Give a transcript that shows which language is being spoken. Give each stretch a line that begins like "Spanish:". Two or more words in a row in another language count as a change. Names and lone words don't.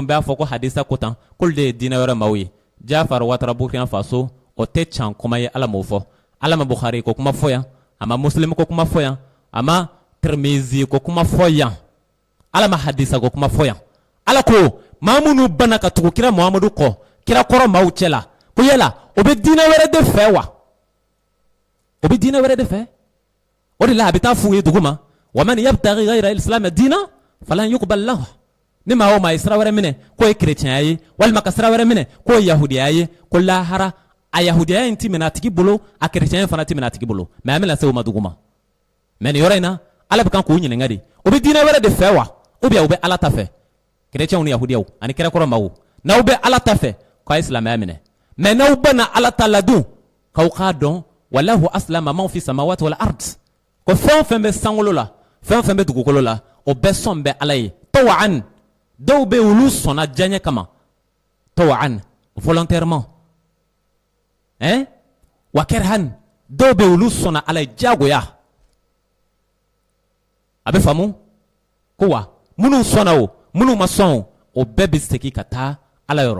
Bambara: b'a fɔ ko hadisa ko tan k'olu de ye diinɛ wɛrɛ maaw ye jafar watara burkina faso o tɛ can kuma ye ala m'o fɔ ala ma bukhari ko kuma fɔ yan a ma muslimu ko kuma fɔ yan a ma tirmizi ko kuma fɔ yan ala ma hadisa ko kuma fɔ yan ala ko maa minnu bana ka tugu kira muhamadu kɔ kira kɔrɔ maaw cɛ la ko yala o bɛ diinɛ wɛrɛ de fɛ wa o bɛ diinɛ wɛrɛ de fɛ o de la a bɛ taa f'u ye dugu ma
Arabic: ومن يبتغ غير الإسلام دينا فلن يقبل
Bambara: lahu ni maa o maa ye sira wɛrɛ minɛ k'o ye kerecɛnya ye walima ka sira wɛrɛ minɛ k'o ye yahudiya ye ko lahara a yahudiya in ti minɛ a tigi bolo a kerecɛnya fana ti minɛ a tigi bolo mɛ an bɛna se o ma dugu ma mɛ nin yɔrɔ in na ala bɛ kan k'o ɲininka de o bɛ diinɛ wɛrɛ de fɛ wa
French: ou bien
Bambara: u bɛ ala ta fɛ kerecɛnw ni yahudiyaw ani kɛrɛkɔrɔ maaw n'aw bɛ ala ta fɛ k'a ye silamɛya minɛ mɛ n'aw bɛna ala ta ladun k'aw k'a dɔn
Arabic: وله أسلم من في السماوات والأرض
Bambara: ko fɛn o fɛn bɛ sankolo la fɛn o fɛn bɛ dugukolo la o bɛɛ sɔn bɛ ala ye tawaan dɔw bɛ olu sɔnna diɲɛ kama tawaan volontairement wa kɛrhan dɔw bɛ olu sɔnna ala ye diyagoya a bɛ faamu ko wa minnu sɔnna o minnu ma sɔn o bɛɛ bɛ segin ka taa ala yɔrɔ